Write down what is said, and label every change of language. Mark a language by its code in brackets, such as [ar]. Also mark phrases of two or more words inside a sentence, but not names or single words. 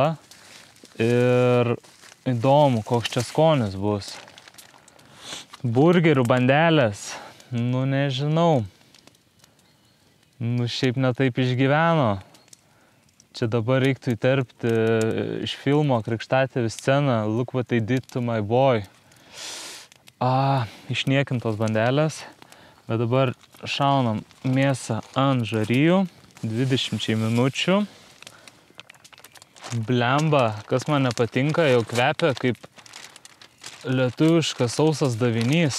[lt] Ir įdomu, koks čia skonis bus. Burgerių bandelės. Nu, nežinau. Nu, šiaip netaip išgyveno. Čia dabar reiktų įterpti iš filmo Krikštatėvis sceną [en] Look what they did to my boy. [lt] Išniekintos bandelės. Bet dabar šaunam mėsą ant žarijų 20 minučių. Blemba, kas man nepatinka, jau kvepia kaip lietuviškas sausas davinys.